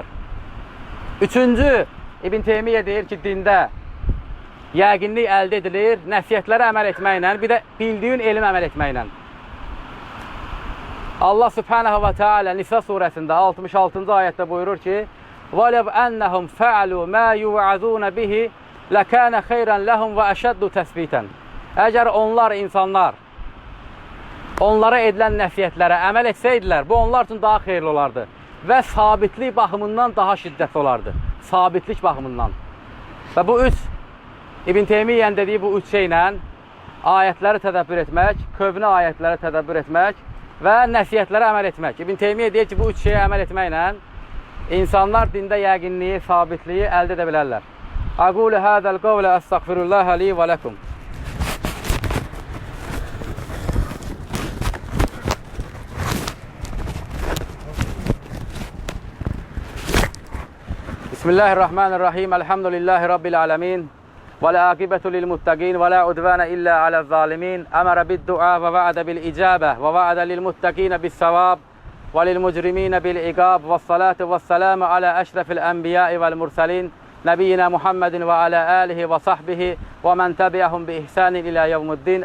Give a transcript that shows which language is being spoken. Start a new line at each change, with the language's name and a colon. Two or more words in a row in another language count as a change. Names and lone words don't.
Azerbaijani: Üçüncü, İbn Teymiyyə deyir ki, dində yəqinlik əldə edilir, nəsiyyətlərə əməl etməklə, bir də bildiyin elm əməl etməklə. Allah Subhanahu və Teala Nisa surəsində 66-cı ayətdə buyurur ki,
Arabic: وَلَوْ أَنَّهُمْ فَعَلُوا مَا يُوعَظُونَ بِهِ لَكَانَ خَيْرًا لَهُمْ وَأَشَدُّ تَثْبِيتًا.
Azerbaijani: Əgər onlar, insanlar, onlara edilən nəsiyyətlərə əməl etsəydilər, bu onlar üçün daha xeyirli olardı və sabitlik baxımından daha şiddətli olardı. Sabitlik baxımından. Və bu üç, İbn Teymiyyənin dediyi bu üç şeylə ayətləri tədəbbür etmək, köhnə ayətləri tədəbbür etmək və nəsiyyətlərə əməl etmək. İbn Teymiyyə deyir ki, bu üç şeyə əməl etməklə insanlar dində yəqinliyi, sabitliyi əldə edə bilərlər.
Arabic: أقول هذا القول أستغفر الله لي ولكم. بسم الله الرحمن الرحيم. الحمد لله رب العالمين. والعاقبة للمتقين ولا عدوان إلا على الظالمين. أمر بالدعاء ووعد بالإجابة ووعد للمتقين بالثواب وللمجرمين بالعقاب والصلاة والسلام على أشرف الأنبياء والمرسلين نبينا محمد وعلى آله وصحبه ومن تبعهم بإحسان إلى يوم الدين.